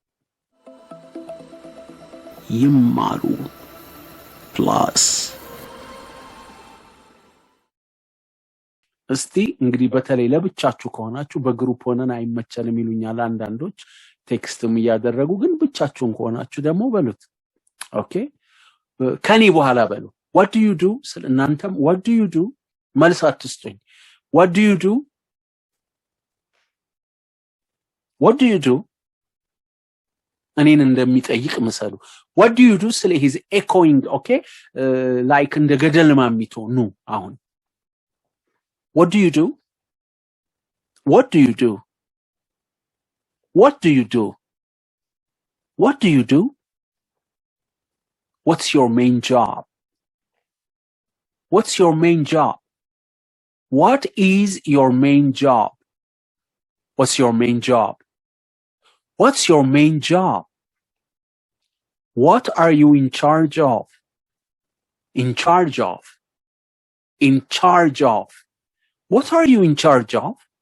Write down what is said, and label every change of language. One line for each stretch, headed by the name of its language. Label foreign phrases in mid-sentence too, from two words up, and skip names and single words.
Amharic: ይማሩ ፕላስ እስቲ እንግዲህ በተለይ ለብቻችሁ ከሆናችሁ በግሩፕ ሆነን አይመቸንም ይሉኛል አንዳንዶች ቴክስትም ያደረጉ ግን ብቻችሁን ከሆናችሁ ደግሞ በሉት ኦኬ ከኔ በኋላ በሉ
English: what do you do
Amharic: ስለ እናንተም
English: what do you do
Amharic: መልስ አትስጡኝ
English: what do you do what do you do
Amharic: እኔን እንደሚጠይቅ መሰሉ
English: what do you do ስለ he's echoing okay like
Amharic: እንደ ገደል ማሚቶ ነው አሁን
English: what do you do what do you do what do you do what do you do what's your main job what's your main job what is your main job what's your main job what's your main job what are you in charge of in charge of in charge of what are you in charge of